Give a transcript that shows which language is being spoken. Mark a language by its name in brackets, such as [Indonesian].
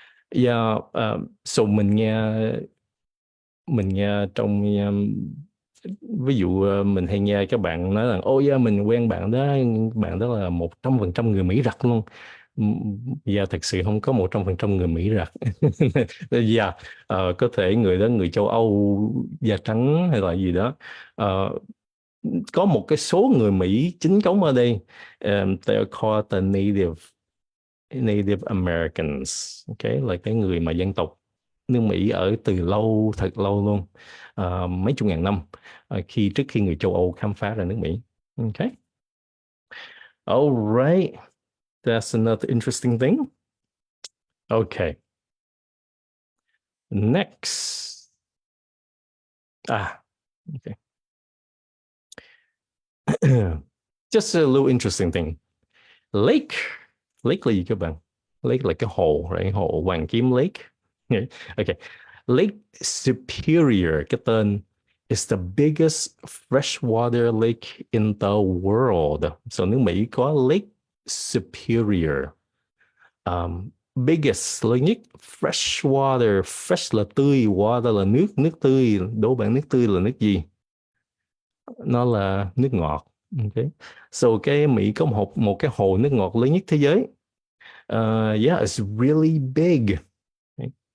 [Vietnamese] Yeah, so mình nghe trong ví dụ mình hay nghe các bạn nói rằng ôi yeah, mình quen bạn đó là 100% người Mỹ rặt luôn. Dạ thật sự không có 100% người Mỹ rặt. Dạ, có thể người đó người châu Âu da trắng hay là gì đó. Ờ, có một cái số người Mỹ chính thống ở đây. [English] They are called the Native Americans. [Vietnamese] Okay, là cái người mà dân tộc nước Mỹ ở từ lâu, thật lâu luôn. Mấy chục ngàn năm, trước khi người châu Âu khám phá ra nước Mỹ. [English] Okay. All right. That's another interesting thing. Okay. Next. Okay. Just a little interesting thing. [Vietnamese] Lake. Lake là gì các bạn? Lake là cái hồ, right? Hồ Hoàng Kiếm Lake. Okay. [English] Lake Superior, [Vietnamese] cái tên, [English] is the biggest freshwater lake in the world. [Vietnamese] So nước Mỹ có Lake Superior. Biggest, lớn nhất. Freshwater, fresh là tươi, water là nước, nước tươi. Đố bạn nước tươi là nước gì? Nó là nước ngọt. Okay. So cái Mỹ có một cái hồ nước ngọt lớn nhất thế giới. [English] Yeah, it's really big. [Vietnamese] Okay.